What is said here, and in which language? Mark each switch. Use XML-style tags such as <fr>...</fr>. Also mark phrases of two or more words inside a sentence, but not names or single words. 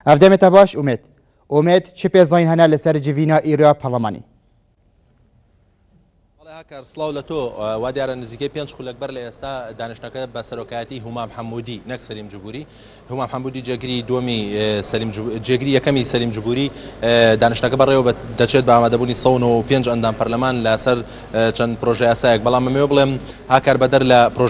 <ku>Evdemê te baş Umêd çi pêzayîn hene li ser civîna îroya parlemanî.</ku> <ckb>هاکار سڵاو لە تۆ وا دیارە نزیکەی 5 خولەک بەر لە ئێستا دانیشتەکە بە سەرۆکایەتی هومام حەمودی نەک سەلیم جوبوری هومام حەمودی جێگری دووەمی جێگری یەکەمی سەلیم جوبوری دانیشتەکە بەڕێوە دەچێت بە ئامادەبوونی 105 ئەندام پەرلەمان لەسەر چەند پرۆژە یاسایەک بەڵام ئەمێ بڵێم هاکار بەدەر لە پرۆژە</ckb>